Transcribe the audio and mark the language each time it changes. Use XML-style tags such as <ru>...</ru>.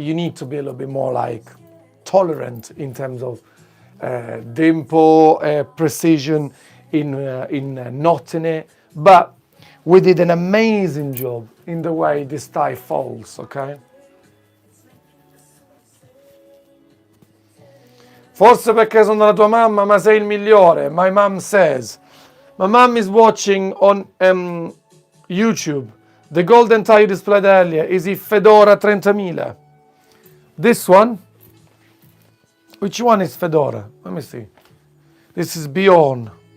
<en>You need to be a little bit more like tolerant in terms of dimple, precision in knotting it, but we did an amazing job in the way this tie folds, okay?</en> <it>Forse perché sono la tua mamma, ma sei il migliore.</it> <en>My mom says. My mom is watching on YouTube. The golden tie you displayed earlier is a Fedora 30.000. This one? Which one is Fedora? Let me see. This is Beyond.</en>